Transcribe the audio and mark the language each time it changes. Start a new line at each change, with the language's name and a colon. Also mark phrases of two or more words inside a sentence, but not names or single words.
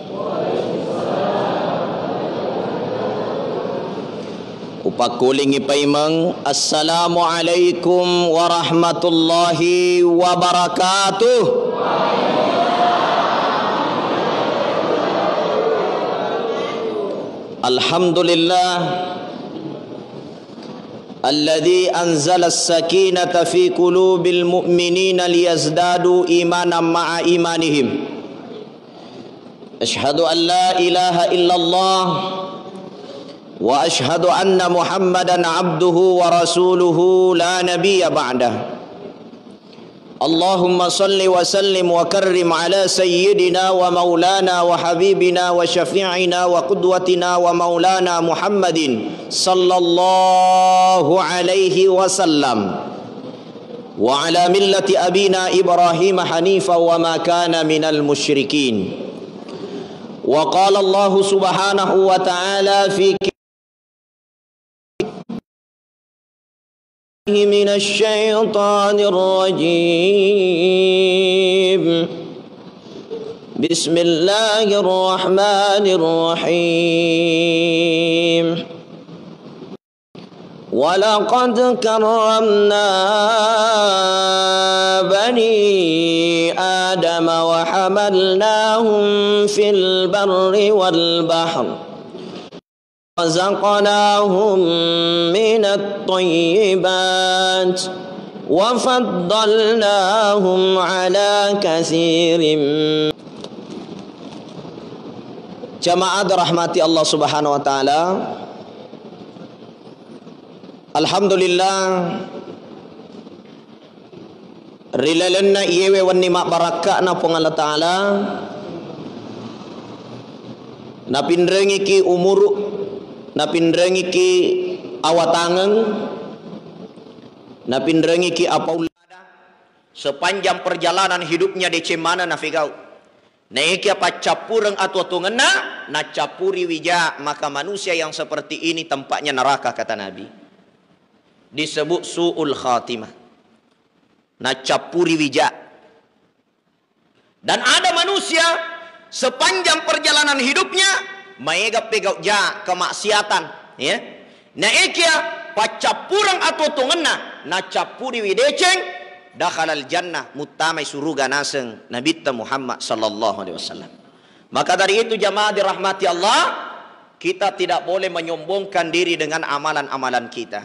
Buginese: Upakuling ipaimang
Arabic: السلام عليكم ورحمة الله وبركاته. الحمد لله الذي أنزل السكينة في قلوب المؤمنين ليزدادوا إيمانا مع إيمانهم. أشهد أن لا إله إلا الله وأشهد أن محمدا عبده ورسوله لا نبي بعده. اللهم صل وسلم وكرم على سيدنا ومولانا وحبيبنا وشفيعنا وقدوتنا ومولانا محمد صلى الله عليه وسلم وعلى ملة أبينا إبراهيم حنيفا وما كان من المشركين. وقال الله سبحانه وتعالى في من الشيطان الرجيم بسم الله الرحمن الرحيم ولقد كرمنا بني آدم وحملناهم في البر والبحر رزقناهم من الطيبات وفضلناهم على كثير.
Indonesian: Jamaah dirahmati
Arabic: الله سبحانه وتعالى.
Buginese: Alhamdulillah rilalanna iyewe wanni mak baraka na pong
Arabic: الله تعالى
Buginese: napindrengi ki umuru napindrengi ki awatangan, napindrengi ki apaulada
Indonesian: sepanjang perjalanan hidupnya
Buginese: di cemana nafigau naiki apa capureng atau tungena na capuri wija,
Indonesian: maka manusia yang seperti ini tempatnya neraka kata Nabi, disebut
Arabic: سوء الخاتمة,
Buginese: na capuri wija.
Indonesian: Dan ada manusia sepanjang perjalanan hidupnya
Buginese: maega pegau ja
Indonesian: kemaksiatan, ya.
Buginese: Na ekia pacapurang atau tungena na capuri wideceng
Arabic: دخل الجنة
Buginese: mutamai suruga naseng Nabi Muhammad
Arabic: صلى الله عليه وسلم.
Indonesian: Maka dari itu jamaah dirahmati Allah, kita tidak boleh menyombongkan diri dengan amalan-amalan kita.